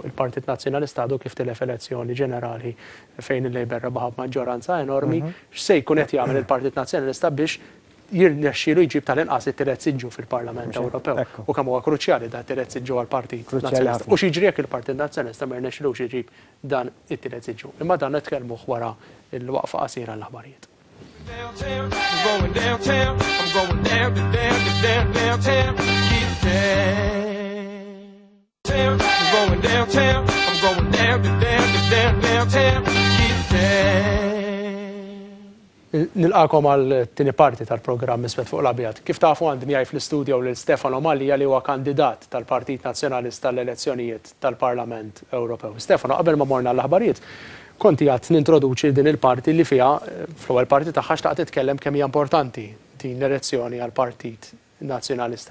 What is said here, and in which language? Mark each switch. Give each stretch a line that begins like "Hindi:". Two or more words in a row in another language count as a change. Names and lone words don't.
Maltese: Il-Partit Nazzjonalista għadu kif tilef elezzjoni ġenerali fejn il-Labor rebaħ b'maġġoranza enormi, x'se jkun qed jagħmel il-Partit Nazzjonalista biex jirnexxielu jġib tal-inqas it-tielet siġġu fil-Parlament Ewropew. U kemm huwa kruċjali dan it-tielet siġġu għall-Partit Nazzjonalista. U x'jiġri jekk il-Partit Nazzjonalista ma jirnexxilux jġib dan it-tielet siġġu. Imma dan nitkellmuh wara l-waqfa qasira l-aħbarijiet.
English: Downtown, I'm going downtown, I'm going down, downtown, get down. I'm going downtown, I'm going downtown, get down.
Maltese: Nilqakom għal-tini parti tal-programm Iswed fuq l-Abjad. Kif tafu għandi miegħi fl-istudio lil Stefano Mallia li huwa kandidat tal-Partit Nazzjonalista tal-elezzjonijiet tal-Parlament Ewropew. Stefano, qabel ma morna l-aħbarijiet, konti għad nintroduċi din il-parti li fiha fl-ewwel parti tagħha xtaqt titkellem kemm hija importanti din l-elezzjoni għall-Partit Nazzjonalista.